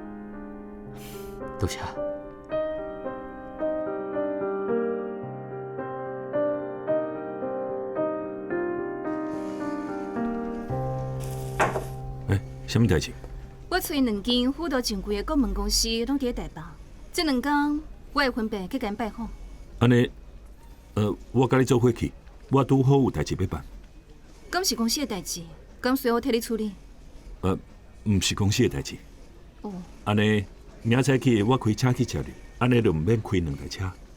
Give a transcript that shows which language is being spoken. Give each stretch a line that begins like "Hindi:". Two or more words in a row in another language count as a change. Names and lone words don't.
Min Nan Chinese: 多谢。什么代志？我找2间辅导正规的顾问公司，拢伫台北。这2天我会分别去甲因拜访。安尼，我甲你做伙去，我拄好有代志要办。敢是公司的代志，敢随我替你处理？毋是公司的代志。哦。安尼，明早起我开车去接你，安尼就毋免开2台车。